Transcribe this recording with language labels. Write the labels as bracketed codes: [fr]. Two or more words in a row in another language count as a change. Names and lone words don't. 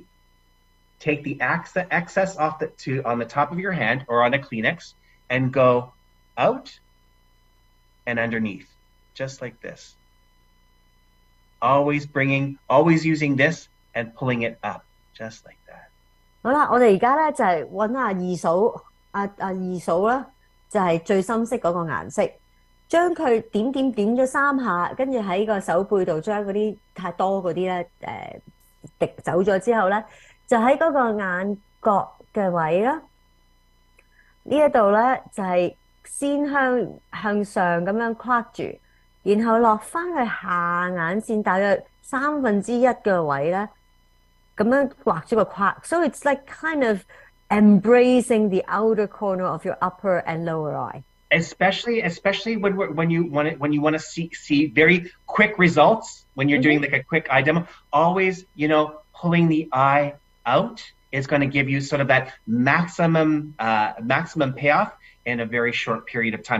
[en] Take the excess off on the top of your hand or on a Kleenex and go out and underneath, just like this. Always using this and pulling it up, just like that. [yue] 好啦，我哋而家咧就係揾下二嫂，二嫂啦，就係最深色嗰個顏色，將佢點咗3下，跟住喺個手背度將嗰啲太多嗰啲咧滴走咗之後咧，就喺嗰個眼角嘅位啦，呢一度咧就係先向上咁樣框住，然後落翻去下眼線大約1/3嘅位咧，咁樣畫咗個框。 [en] So it's like kind of embracing the outer corner of your upper and lower eye. Especially when you want to see very quick results, when you're doing like a quick eye demo, always, pulling the eye out is going to give you sort of that maximum payoff in a very short period of time.